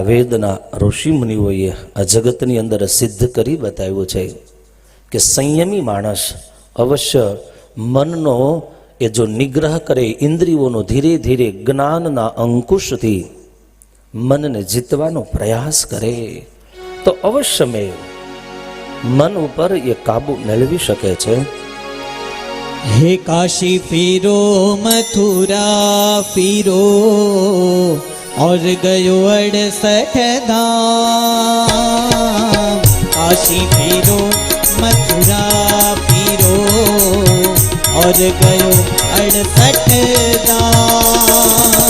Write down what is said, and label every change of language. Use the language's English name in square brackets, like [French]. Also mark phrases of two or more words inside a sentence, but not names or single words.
[Gujarati] વેદના ઋષિ મુનિઓએ આ જગતની અંદર સિદ્ધ કરી બતાવ્યું છે કે સંયમી માણસ અવશ્ય મનનો એ જો નિગ્રહ કરે, ઇન્દ્રિયોનો ધીરે ધીરે જ્ઞાનના અંકુશથી મનને જીતવાનો પ્રયાસ કરે તો અવશ્ય મન ઉપર એ કાબુ મેળવી શકે છે. [Hindi] हे काशी फिरो मथुरा फिरो और गयो 68 धाम. काशी फिरो मथुरा फिरो और गयो 68 धाम.